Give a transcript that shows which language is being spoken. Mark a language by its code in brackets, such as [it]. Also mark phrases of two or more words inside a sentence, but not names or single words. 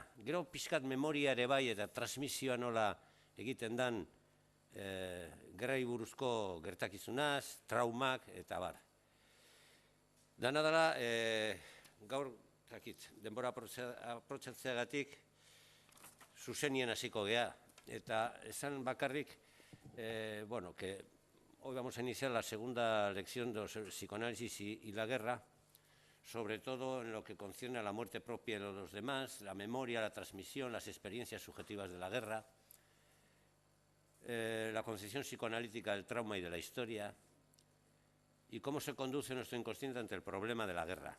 [eu] Gero pixkat memoria ere bai eta transmisioa nola egiten dan gerrai buruzko gertakizunaz, traumak eta bar. Dana dela, gaur, denbora aprotxatzeagatik zuzenien hasiko gea. Eta esan bakarrik, bueno, [es] que hoy vamos a iniciar la segunda lección de psicoanálisis y la guerra, sobre todo en lo que concierne a la muerte propia de los demás, la memoria, la transmisión, las experiencias subjetivas de la guerra, la concepción psicoanalítica del trauma y de la historia, y cómo se conduce nuestro inconsciente ante el problema de la guerra.